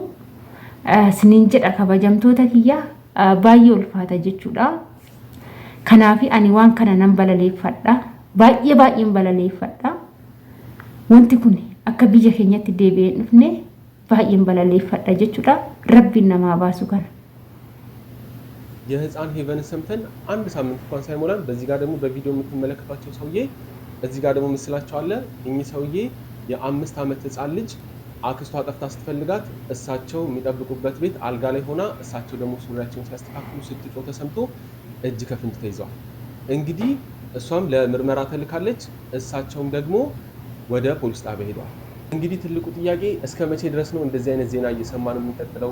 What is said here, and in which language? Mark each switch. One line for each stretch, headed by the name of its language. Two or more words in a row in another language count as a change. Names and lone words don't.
Oromo: Siniin jedha kabajamtoota kiyyaa baay'ee ulfaata jechuudha. Kanaaf ani waan kana nan balaleeffadha. Baay'een balaleeffadha. Wanti kun akka biyya keenyatti deebi'ee dhufne baay'een balaleeffadha jechuudha. Rabbiin namaa baasu kana.
Amharic: የህፃን ሄቨን ሰምተን አንድ ሳምንት እንኳን ሳይሞላን በዚህ ጋር ደግሞ በቪዲዮ የምትመለከቷቸው ሰውዬ እዚህ ጋር ደግሞ ምስላቸው አለ። እኚህ ሰውዬ የ5 ዓመት ህፃን ልጅ አክስቷ ጠፍታ ስትፈልጋት እሳቸው የሚጠብቁበት ቤት አልጋ ላይ ሆና እሳቸው ደግሞ ሱሪያቸውን ሲያስተካክሉ ስትጮህ ተሰምቶ እጅ ከፍንጅ ተይዘዋል። እንግዲህ እሷም ለምርመራ ተልካለች፣ እሳቸውም ደግሞ ወደ ፖሊስ ጣቢያ ሄደዋል። እንግዲህ ትልቁ ጥያቄ እስከ መቼ ድረስ ነው እንደዚህ አይነት ዜና እየሰማን የምንቀጥለው?